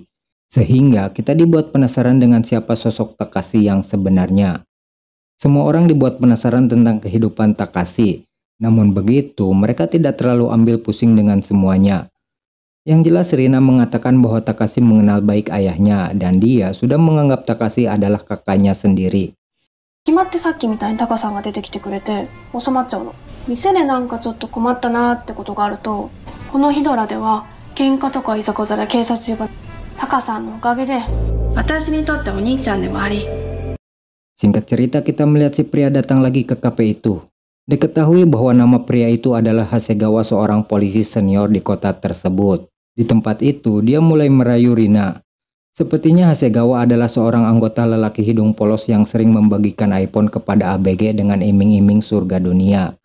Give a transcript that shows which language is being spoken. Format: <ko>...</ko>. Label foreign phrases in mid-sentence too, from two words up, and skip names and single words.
<id>Sehingga kita dibuat penasaran dengan siapa sosok Takashi yang sebenarnya. Semua orang dibuat penasaran tentang kehidupan Takashi. Namun begitu, mereka tidak terlalu ambil pusing dengan semuanya. Yang jelas Rina mengatakan bahwa Takashi mengenal baik ayahnya dan dia sudah menganggap Takashi adalah kakaknya sendiri.</id> <ja>決まってさっきみたいにタカさんが出てきてくれて収まっちゃうの。店でなんかちょっと困ったなってことがあると、このヒドラでは喧嘩とかいざこざで警察呼ばれ、タカさんのおかげで私にとってお兄ちゃんでもあり。</ja> <id>Singkat cerita, kita melihat si pria datang lagi ke kafe itu. Diketahui bahwa nama pria itu adalah Hasegawa, seorang polisi senior di kota tersebut. Di tempat itu, dia mulai merayu Rina. Sepertinya Hasegawa adalah seorang anggota lelaki hidung polos yang sering membagikan iPhone kepada ABG dengan iming-iming surga dunia.</id>